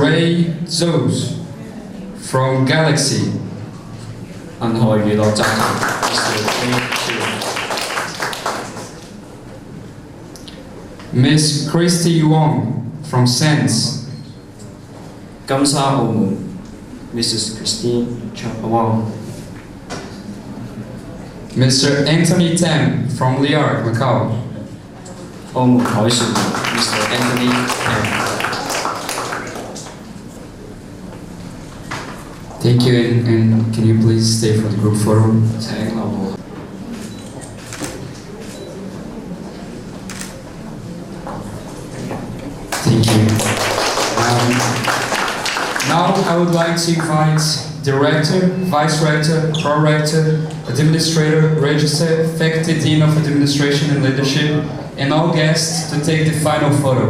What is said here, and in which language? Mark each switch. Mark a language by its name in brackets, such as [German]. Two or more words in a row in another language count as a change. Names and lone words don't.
[English] Ray Zhou from Galaxy. [Cantonese] 銀河娛樂集團 Mr. Ray Zhou。 [English] Ms. Christy Wong from Sense. [Cantonese] 金沙澳門 Mrs. Christine Wong。 [English] Mr. Anthony Tam from Liard, Macau. [Cantonese] 澳門凱旋門 Mr. Anthony Tam。 [English] Thank you, and can you please stay for the group photo? [Cantonese] 請落部。 [English] Thank you. Now I would like to invite Director, Vice Rector, Pro-Rector, Administrator, Register, Faculty Dean of Administration and Leadership, and all guests to take the final photo.